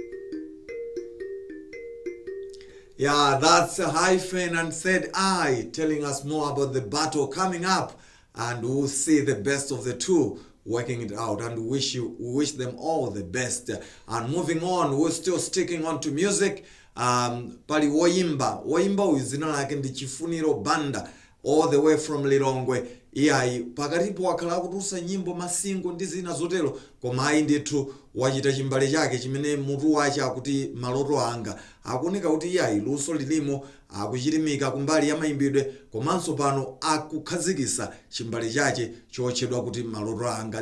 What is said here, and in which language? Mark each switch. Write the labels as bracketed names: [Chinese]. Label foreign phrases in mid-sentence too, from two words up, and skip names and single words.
[English] Yeah, that's Hyphen and Said I telling us more about the battle coming up, and we'll see the best of the two working it out, and we wish them all the best. And moving on, we're still sticking on to music. [Nyanja] Pali woyimba uzina lake ndi Chifuniro Banda [English] all the way from Lilongwe. [Nyanja] Iyayi pakatipo wakhala kutusa nyimbo masingo ndi zina zotero, koma ayi ndithu wachita chimbale chake chimene mutu wache akuti maloto anga akuoneka kuti iyayi luso lilimo akuchilimika kumbali ya mayimbidwe, komanso pano akukhazikisa chimbale chache chotchedwa kuti maloto anga.